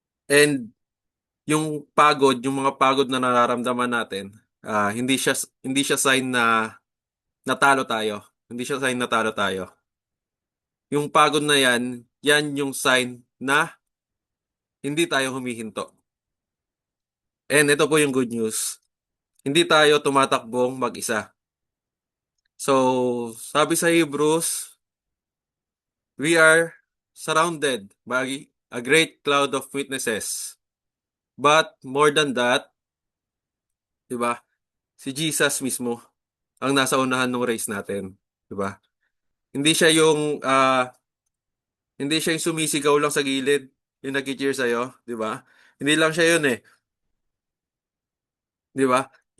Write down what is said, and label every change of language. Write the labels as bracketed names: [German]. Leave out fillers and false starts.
[Filipino] And yung pagod, yung mga pagod na nararamdaman natin, hindi siya sign na natalo tayo. Hindi siya sign na talo tayo. Yung pagod na yan yung sign na hindi tayo humihinto. And ito po yung [English] good news. [Filipino] Hindi tayo tumatakbong mag-isa. So, sabi sa Hebrews, [English] we are surrounded by a great cloud of witnesses. But more than that, [Filipino] 'di ba? Si Jesus mismo ang nasa unahan ng race natin, 'di ba? Hindi siya yung hindi siya yung sumisigaw lang sa gilid, yung [English] nagki-cheer [Filipino] sa'yo, 'di ba? Hindi lang siya yun eh, 'di ba?